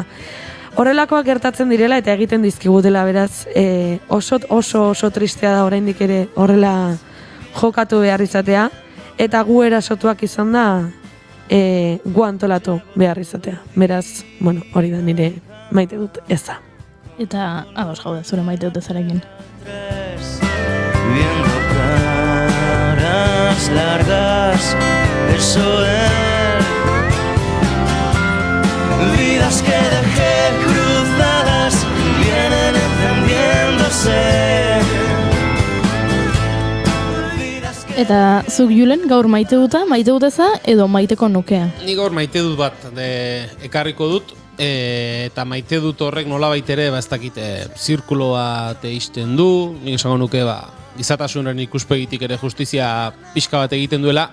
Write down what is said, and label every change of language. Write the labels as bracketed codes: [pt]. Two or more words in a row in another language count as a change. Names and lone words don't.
[eu] Horrelakoak gertatzen direla eta egiten dizkigutela, beraz, oso tristea da oraindik ere horrela jokatu behar izatea, eta gu erasotuak izan da gu antolatu behar izatea. Beraz, bueno, hori da nire maite dut eza. Eta ados gaude, zure maite dut ezarekin. [es] Viendo caras largas, eso es. Vidas que dejé cruzadas vienen encendiéndose. [eu] Eta zuk Julen gaur maite duteza edo maiteko nukea? Ni gaur maite dut bat ekarriko dut, eta maite dut horrek nolabait ere, ez dakit, zirkulo bat ixten du, nik esango nuke, gizatasunen ikuspegitik ere justizia pixka bat egiten duela.